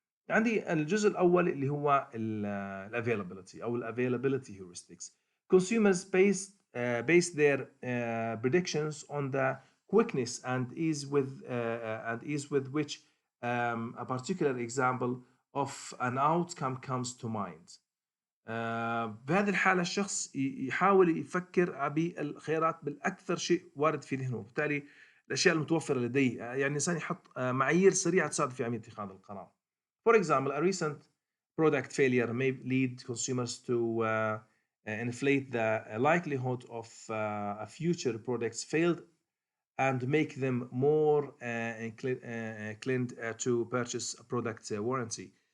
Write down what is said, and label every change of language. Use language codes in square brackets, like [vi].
[ar] عندي الجزء الأول اللي هو الavailability أو الavailability heuristics. [en] Consumers base their predictions on the quickness and ease with which a particular example of an outcome comes to mind. [ar] بهذه الحالة الشخص يحاول يفكر بالخيارات بالأكثر شيء وارد في ذهنه، بالتالي الأشياء المتوفرة لديه، يعني الإنسان يحط معايير سريعة تساعده في عملية اتخاذ القرار. [en] For example, a recent product failure may lead consumers to inflate the likelihood of future products failed and make them more inclined to purchase a product warranty.